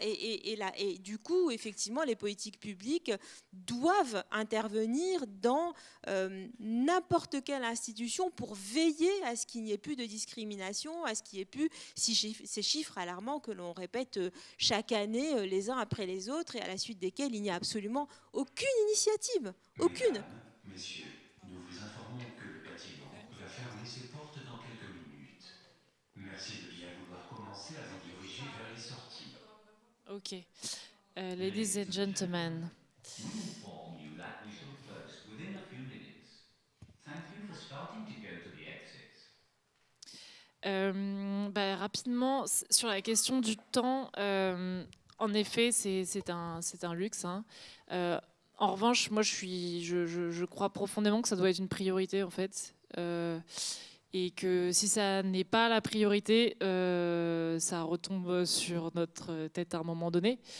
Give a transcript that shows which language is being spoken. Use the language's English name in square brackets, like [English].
[French] Et du coup, effectivement, les politiques publiques doivent intervenir dans n'importe quelle institution pour veiller à ce qu'il n'y ait plus de discrimination, à ce qu'il n'y ait plus ces chiffres alarmants que l'on répète chaque année les uns après les autres et à la suite desquels il n'y a absolument aucune initiative. Aucune. Mesdames, messieurs, nous vous informons que le bâtiment va fermer ses portes dans quelques minutes. Merci de bien vouloir commencer à vous diriger vers les sorties. [English] Ok. Ladies and gentlemen. We inform you that we shall close within a few minutes. Thank you for starting to go to the exits. [French] Rapidement, sur la question du temps, en effet, c'est un luxe. Hein. En revanche, moi, je crois profondément que ça doit être une priorité, en fait. Et que si ça n'est pas la priorité, ça retombe sur notre tête à un moment donné.